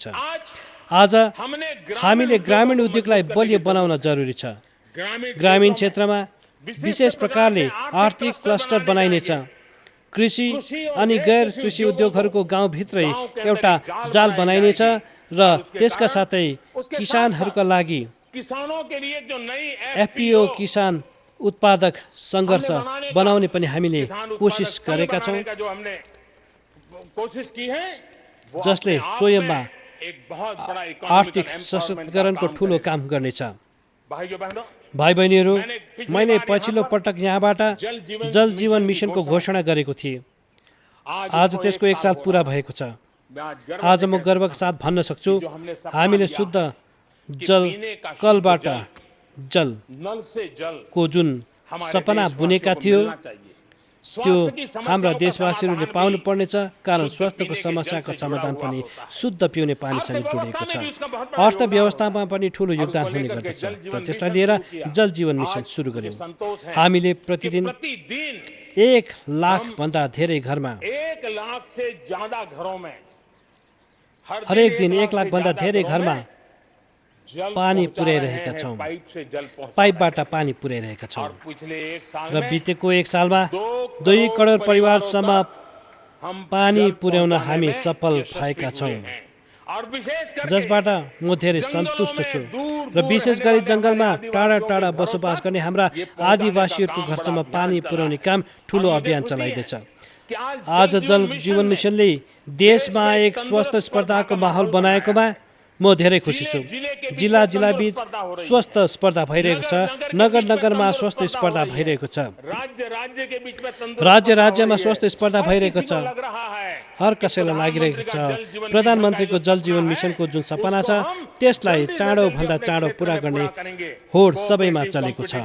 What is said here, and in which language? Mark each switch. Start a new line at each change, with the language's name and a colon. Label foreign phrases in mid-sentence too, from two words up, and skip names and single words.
Nepali: आज हामीले ग्रामीण उद्योगलाई बलियो बनाउन जरुरी छ। ग्रामीण क्षेत्रमा विशेष प्रकारले आर्थिक क्लस्टर बनाइनेछ। कृषि अनि गैर कृषि उद्योगहरूको गाउँभित्रै एउटा जाल बनाइनेछ र त्यसका साथै किसानहरूका लागि
Hindi: किसानों के लिए जो नई
Nepali: एफपीओ किसान उत्पादक सङ्घर्ष बनाउने पनि हामीले कोसिस गरेका छौँ,
Hindi: जो हमने कोशिश की है वो
Nepali: जसले
Hindi: अपने आप
Nepali: स्वयंमा
Hindi: में एक बहुत बड़ा आर्थिक इकोनॉमिकल
Nepali: सशक्तिकरणको ठूलो काम गर्नेछ।
Hindi: भाइयों बहनों,
Nepali: भाइ बहिनीहरू,
Hindi: पिछली
Nepali: मैले
Hindi: बार
Nepali: पछिल्लो
Hindi: यहाँ पर
Nepali: पटक यहाँबाट जल जीवन मिसनको घोषणा गरेको थिएँ।
Hindi: आज उसको
Nepali: त्यसको 1 साल
Hindi: हो पुरा रहा है।
Nepali: भएको छ।
Hindi: मैं आज गर्व
Nepali: आज
Hindi: से
Nepali: म
Hindi: कहता
Nepali: गर्वका साथ भन्न सक्छु,
Hindi: जो हमने सपना
Nepali: हामीले
Hindi: लिया
Nepali: शुद्ध
Hindi: कि
Nepali: जल
Hindi: पीने का शुद्ध
Nepali: कलबाट जल,
Hindi: जल नल से जल
Nepali: को जुन
Hindi: हमारे
Nepali: सपना
Hindi: देशवासियों
Nepali: बुनेका
Hindi: को
Nepali: थियो
Hindi: मिलना चाहिए।
Nepali: त्यो
Hindi: स्वास्थ्य की समस्याओं
Nepali: हाम्रा
Hindi: का
Nepali: देशवासीहरूले
Hindi: समाधान
Nepali: पाउनु
Hindi: भी
Nepali: पर्नेछ, कारण
Hindi: शुद्ध
Nepali: स्वास्थ्यको
Hindi: पीने के
Nepali: समस्याको
Hindi: जल से जुड़ा
Nepali: समाधान
Hindi: हुआ
Nepali: पनि
Hindi: होता है।
Nepali: शुद्ध पिउने पानीसँग जोडिएको छ।
Hindi: अर्थव्यवस्था में भी उसका बहुत बड़ा
Nepali: अर्थव्यवस्थामा पनि ठूलो
Hindi: और योगदान उसको
Nepali: हुने
Hindi: लेकर के
Nepali: गर्दछ
Hindi: जल
Nepali: र
Hindi: जीवन
Nepali: त्यसलाई
Hindi: मिशन
Nepali: लिएर
Hindi: शुरू किया।
Nepali: जल जीवन मिसन
Hindi: आज
Nepali: सुरु
Hindi: मुझे
Nepali: गर्यौँ।
Hindi: संतोष है
Nepali: हामीले
Hindi: कि
Nepali: प्रतिदिन
Hindi: प्रतिदिन
Nepali: 1 लाखभन्दा धेरै घरमा
Hindi: 1 लाख से ज्यादा घरों में
Nepali: हरेक दिन 1 लाखभन्दा
Hindi: ज्यादा
Nepali: धेरै
Hindi: घरों
Nepali: घरमा
Hindi: में जल
Nepali: पानी
Hindi: पहुंचा
Nepali: पुर्याइरहेका
Hindi: रहे हैं,
Nepali: छौँ।
Hindi: पाइप से जल पहुंचा
Nepali: पाइपबाट पानी पुर्याइरहेका
Hindi: रहे हैं।
Nepali: छौँ
Hindi: और पिछले 1 साल
Nepali: र
Hindi: में
Nepali: बितेको 1 सालमा
Hindi: 2
Nepali: 2 करोड परिवारसम्म
Hindi: हम
Nepali: पानी
Hindi: जल
Nepali: पुर्याउन
Hindi: पहुंचाने
Nepali: हामी
Hindi: में
Nepali: सफल
Hindi: यशस्वी
Nepali: भएका
Hindi: हुए
Nepali: छौँ,
Hindi: हैं। और विशेष करके
Nepali: जसबाट म धेरै
Hindi: जंगलों
Nepali: सन्तुष्ट
Hindi: में
Nepali: छु।
Hindi: दूर-दूर
Nepali: र विशेष
Hindi: रहने
Nepali: गरी
Hindi: वाले
Nepali: जङ्गलमा
Hindi: हमारे
Nepali: टाढा
Hindi: आदिवासियों
Nepali: टाढा
Hindi: के घरों
Nepali: बसोबास
Hindi: तक
Nepali: गर्ने हाम्रा
Hindi: ये पहुंचाने का
Nepali: आदिवासीहरूको
Hindi: काम
Nepali: घरसम्म
Hindi: बड़ा
Nepali: पानी
Hindi: अभियान
Nepali: पुर्याउने
Hindi: चला
Nepali: काम ठूलो
Hindi: और मुझे
Nepali: अभियान
Hindi: खुशी है
Nepali: चलाइँदैछ।
Hindi: कि
Nepali: आज जल जीवन मिसनले देशमा एक स्वस्थ स्पर्धाको माहौल बनाएकोमा म धेरै खुसी छु। जिल्ला जिल्ला बीच स्वस्थ स्पर्धा भइरहेको छ, नगर नगरमा स्वस्थ स्पर्धा भइरहेको छ, राज्य राज्यमा स्वस्थ स्पर्धा भइरहेको छ। हर कसैलाई लागिरहेको छ प्रधानमन्त्रीको जल जीवन मिसनको जुन सपना छ त्यसलाई चाँडोभन्दा चाँडो पुरा गर्ने होड सबैमा चलेको छ।